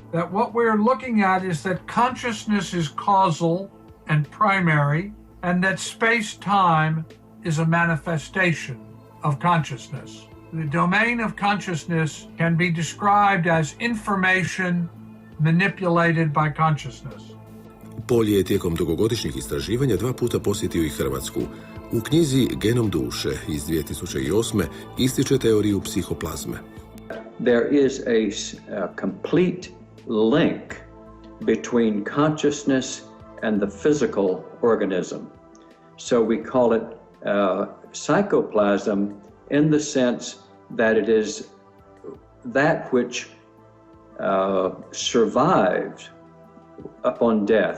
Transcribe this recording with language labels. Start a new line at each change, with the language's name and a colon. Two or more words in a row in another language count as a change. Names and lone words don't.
English: That what we're looking at is that consciousness is causal and primary, and that space-time is a manifestation of consciousness. The domain of consciousness can be described as information manipulated by consciousness.
Croatian: Paul je tijekom dugogodišnjih istraživanja 2 puta posjetio i Hrvatsku. U knjizi Genom duše iz 2008. ističe teoriju psihoplazme.
English: There is a complete link between consciousness and the physical organism. So we call it psychoplasm in the sense that it is that which survived upon death.